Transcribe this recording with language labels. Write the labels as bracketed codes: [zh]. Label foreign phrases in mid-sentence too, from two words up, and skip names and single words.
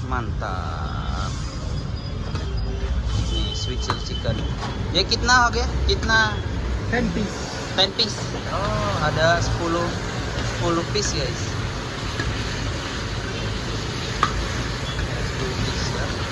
[id] mantap. Nih [en] sweet chili chicken. [hi] हाँ कितना हो गया? कितना [id] 10 piece. 10 piece. Oh, ada 10 piece guys. 10 piece ya.